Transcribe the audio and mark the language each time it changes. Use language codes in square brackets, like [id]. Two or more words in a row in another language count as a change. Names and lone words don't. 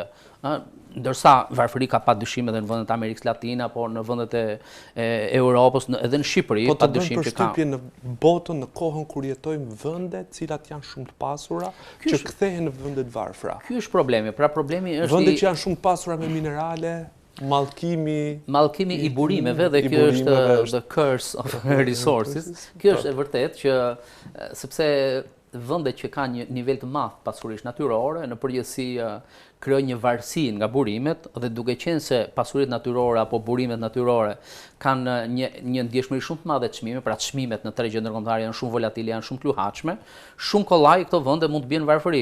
[sq] Ndërsa varfëri ka padyshim edhe në vendet e Amerikës Latine apo në vendet e Europës, edhe në Shqipëri, padyshim që ka. Po të bëjmë përshtypje në botën në kohën kur jetojmë vende të cilat janë shumë të pasura, që kthehen në vende të varfra. Ky është problemi. Pra problemi është vende që janë shumë të pasura me minerale, mallkimi i burimeve, dhe kjo është [en] the curse of resources. [sq] Kjo është e vërtet që sepse vendet që kanë një nivel të madh pasurish natyrore, në përgjithësi krijojnë një varësi nga burimet, dhe duke qenë se pasuritë natyrore apo burimet natyrore kanë një ndjeshmëri shumë të madhe të çmimeve, pra çmimet në tregjet ndërkombëtare janë shumë volatile, janë shumë të luhatshme, shumë kollaj këto vende mund të bien varfëri.